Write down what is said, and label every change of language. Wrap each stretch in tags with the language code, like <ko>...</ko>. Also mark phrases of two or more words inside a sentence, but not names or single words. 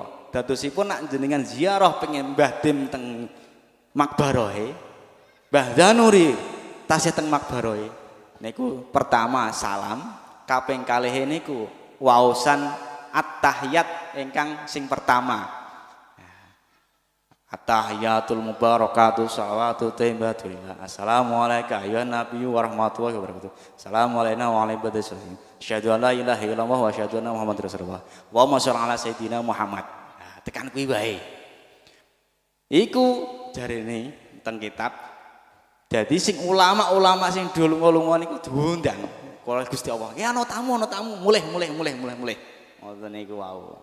<jv>Dadosipun nak jenengan ziarah pengen Mbah Dim teng makbarohe Mbah Zanuri tasih teng makbarohe niku pertama salam, kaping kalih niku waosan at-tahiyat ingkang sing pertama.</jv> <ar>التحيات المباركات الصلوات الطيبات لله. السلام عليك أيها النبي ورحمة الله وبركاته السلام عليكم ورحمة الله وبركاته. أشهد أن لا إله إلا الله وأشهد أن محمدا رسول الله. وصل على سيدنا محمد.</ar> <jv>Nah, tekan kuwi wae. Iku jarene teng kitab. Jadi sing ulama-ulama sing dolunga-lunga niku diundang kula Gusti Allah. Ya ana tamu, mulih. Ngoten niku wau.</jv>